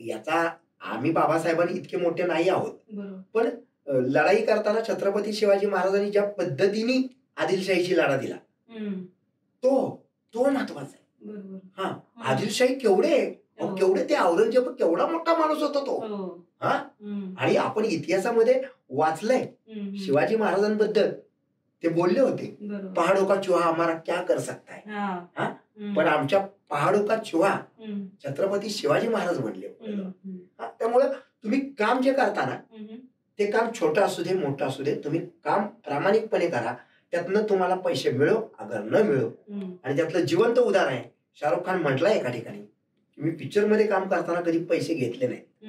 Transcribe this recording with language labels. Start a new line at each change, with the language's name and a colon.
Marathi: याचा आम्ही बाबासाहेबांनी इतके मोठे नाही आहोत, पण लढाई करताना छत्रपती शिवाजी महाराजांनी ज्या पद्धतीने आदिलशाहीची लढा दिला तो महत्वाचा आहे. आदिलशाही केवढे अहो, केवढे ते औरंगजेब केवढा मोठा माणूस होता तो. हा आणि आपण इतिहासामध्ये वाचलंय शिवाजी महाराजांबद्दल.
Hindi: ते बोलले होते, पहाड़ों का चूहा हमारा क्या कर सकता है.
Marathi: हा पण आमच्या
Hindi: पहाड़ों का चूहा
Marathi: छत्रपती शिवाजी महाराज म्हणले. त्यामुळे तुम्ही काम जे करता ना ते काम छोटं असू दे मोठं असू दे, तुम्ही काम प्रामाणिकपणे करा. त्यातनं तुम्हाला पैसे मिळो अगर न मिळो. आणि त्यातलं जिवंत उदाहरण आहे, शाहरुख खान म्हटलंय एका ठिकाणी की मी पिक्चर मध्ये काम करताना कधी पैसे घेतले नाही.